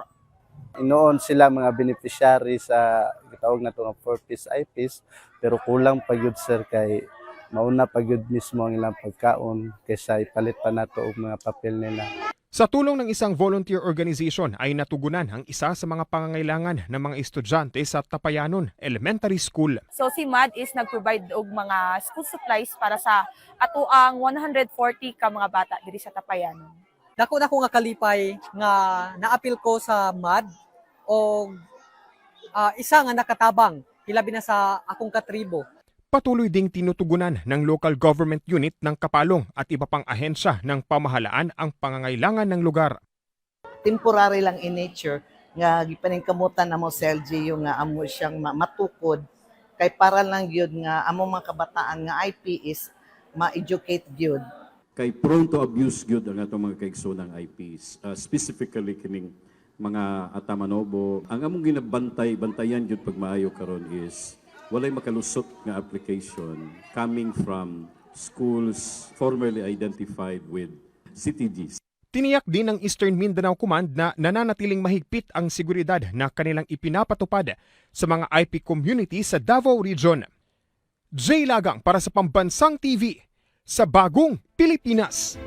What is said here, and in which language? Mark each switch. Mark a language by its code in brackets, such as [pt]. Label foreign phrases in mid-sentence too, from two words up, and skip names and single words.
[ceb] Inoon sila mga beneficiary sa gitawag na ito ng 4-piece IPs, pero kulang pa yun sir kay mauna pa yun mismo ang ilang pagkaon kaysa ipalit pa nato og mga papel nila. [tl] Sa tulong ng isang volunteer organization ay natugunan ang isa sa mga pangangailangan ng mga estudyante sa Tapayanon Elementary School. [ceb] So si MAD is nag-provide og mga [en] school supplies [ceb] para sa atuang 140 ka mga bata diri sa Tapayanon. Dako nga kalipay nga naapil ko sa MAD o isa nga nakatabang hilabi na sa akong katribo. [tl] Patuloy ding tinutugunan ng local government unit ng Kapalong at iba pang ahensya ng pamahalaan ang pangangailangan ng lugar. [ceb] Temporary lang [en] in nature [ceb] nga gipaningkamutan namo CLG yung nga amo siyang matukod kay para lang gyud nga amo mga kabataan nga IP is ma-educate gyud. Kay [en] prone to abuse [ceb] gyud ang atong mga kaigsoonang IPs, specifically kining mga Atamanobo. Ang among bantayan gyud pag maayo karon is walay makalusot nga [en] application coming from schools formerly identified with CTGs. [tl] Tiniyak din ng Eastern Mindanao Command na nananatiling mahigpit ang seguridad na kanilang ipinapatupad sa mga IP community sa Davao Region. Jay Lagang para sa Pambansang TV sa Bagong Pilipinas.